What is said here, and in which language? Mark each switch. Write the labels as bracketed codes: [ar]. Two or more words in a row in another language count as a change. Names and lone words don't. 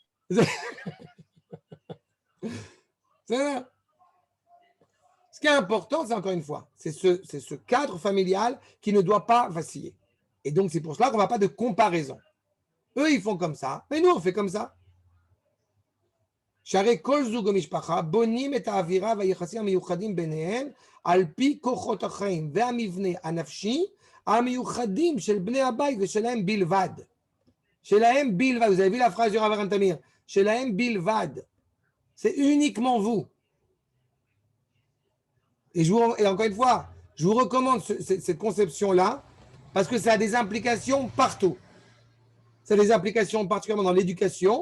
[fr] C'est là. Ce qui est important, c'est encore une fois, c'est ce cadre familial qui ne doit pas vaciller. Et donc, c'est pour cela qu'on ne va pas de comparaison. Eux, ils font comme ça, mais nous, on fait comme ça. [he] שהרי כל זוג ומשפחה בונים את האווירה והיחסים המיוחדים ביניהם על פי כוחות החיים והמבנה הנפשי המיוחדים של בני הבית ושלהם בלבד. שלהם בלבד, [fr] vous avez vu la phrase du Rav Aram Tamir, [he] שלהם בלבד. [fr] C'est uniquement vous. Et encore une fois, je vous recommande cette conception-là parce que ça a des implications partout. Ça a des implications particulièrement dans l'éducation.